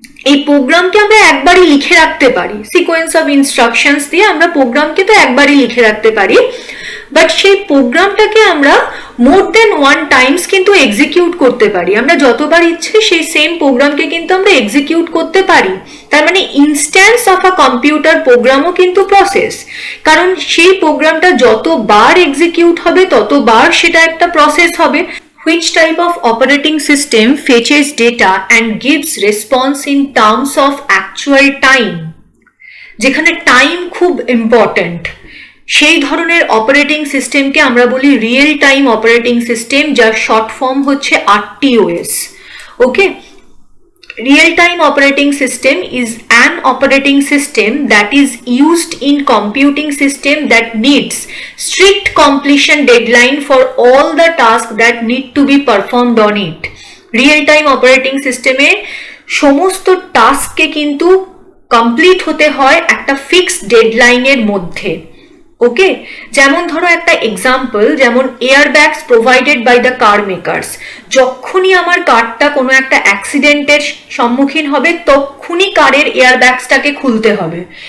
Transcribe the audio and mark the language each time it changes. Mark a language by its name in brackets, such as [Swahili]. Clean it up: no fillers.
[Bangla] এই প্রোগ্রামকে আমরা একবারই লিখে রাখতে পারি, সিকোয়েন্স অফ ইনস্ট্রাকশনস দিয়ে আমরা প্রোগ্রামকে তো একবারই লিখে রাখতে পারি, বাট সেই প্রোগ্রামটাকে আমরা মোর দেন 1 টাইমস কিন্তু এক্সিকিউট করতে পারি। আমরা যতবার ইচ্ছে সেই সেম প্রোগ্রামকে কিন্তু আমরা এক্সিকিউট করতে পারি। তার মানে ইনস্ট্যান্স অফ আ কম্পিউটার প্রোগ্রামও কিন্তু প্রসেস, কারণ সেই প্রোগ্রামটা যতবার এক্সিকিউট হবে ততবার সেটা একটা প্রসেস হবে। [English] Which type of operating system fetches data and gives response in terms of actual time? [Bangla] যেখানে টাইম খুব ইম্পর্টেন্ট, সেই ধরনের অপারেটিং সিস্টেমকে আমরা বলি রিয়েল টাইম অপারেটিং সিস্টেম, যার শর্ট ফর্ম হচ্ছে RTOS। [English] Okay, real time operating system is an operating system that is used in computing system that needs strict completion deadline for all the tasks that need to be performed on it. [Bangla] Real time operating system এ সমস্ত টাস্ককে কিন্তু complete হতে হয় একটা fixed ডেডলাইনের মধ্যে। ওকে, যেমন ধরো একটা example, যেমন [English] Airbags provided by the car makers. [Bangla] যখনই আমার কারটা কোনো একটা অ্যাক্সিডেন্টের সম্মুখীন হবে তখনই কারের এয়ারব্যাগসটাকে খুলতে হবে।